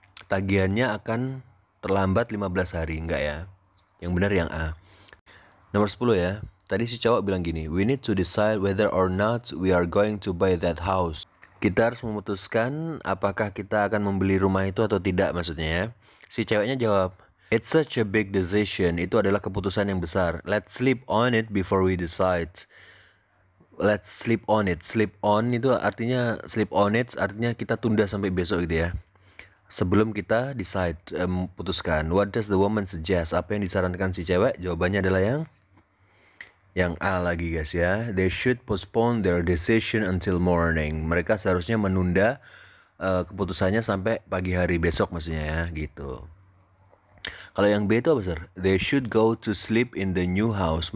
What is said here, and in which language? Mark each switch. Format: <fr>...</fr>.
<id>Tagihannya akan terlambat 15 hari, enggak ya. Yang benar yang A. Nomor 10 ya. Tadi si cowok bilang gini,</id> <en>we need to decide whether or not we are going to buy that house.</en> <id>Kita harus memutuskan apakah kita akan membeli rumah itu atau tidak maksudnya ya. Si ceweknya jawab,</id> <en>it's such a big decision.</en> <id>Itu adalah keputusan yang besar.</id> <en>Let's sleep on it before we decide. Let's sleep on it.</en> <id>Sleep on itu artinya, sleep on it artinya kita tunda sampai besok gitu ya. Sebelum kita decide, putuskan.</id> <en>What does the woman suggest?</en> <id>Apa yang disarankan si cewek? Jawabannya adalah yang A lagi guys ya.</id> <en>They should postpone their decision until morning.</en> <id>Mereka seharusnya menunda keputusannya sampai pagi hari besok maksudnya ya, gitu. Kalau yang B itu apa sir?</id> <en>They should go to sleep in the new house.</en>